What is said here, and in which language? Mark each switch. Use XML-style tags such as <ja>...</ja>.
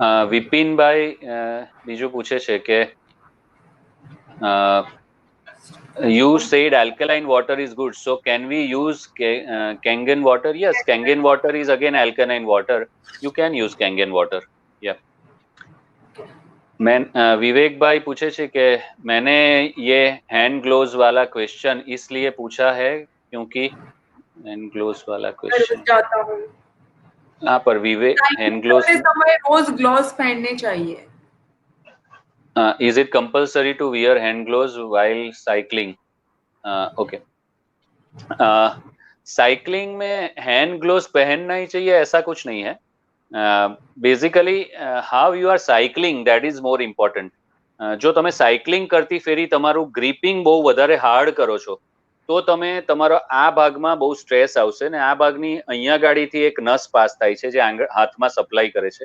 <gu>વિપિનભાઈ બીજું પૂછે છે કે</gu> <en>you said alkaline water is good, so can we use Kangen water? Yes, Kangen water is again alkaline water. You can use Kangen water. Yeah.</en> <hi>विवेक भाई पूछे छे कि मैंने ये हैंड ग्लोव्स वाला क्वेश्चन इसलिए पूछा है क्योंकि हैंड ग्लोव्स वाला क्वेश्चन हाँ पर विवेक हैंड ग्लोव्स रोज ग्लोव्स पहनने चाहिए. Is it compulsory to wear hand gloves while cycling? Okay. Cycling में हैंड ग्लोव्स पहनना ही चाहिए ऐसा कुछ नहीं है.</hi> <en>Basically how you are cycling that is more important.</en> <gu>જો તમે સાયકલિંગ કરતી ફેરી તમારું ગ્રીપિંગ બહુ વધારે હાર્ડ કરો છો તો તમે તમારો આ ભાગમાં બહુ સ્ટ્રેસ આવશે ને આ ભાગની અહીંયા ગાડીથી એક નસ પાસ થાય છે જે હાથમાં સપ્લાય કરે છે.</gu>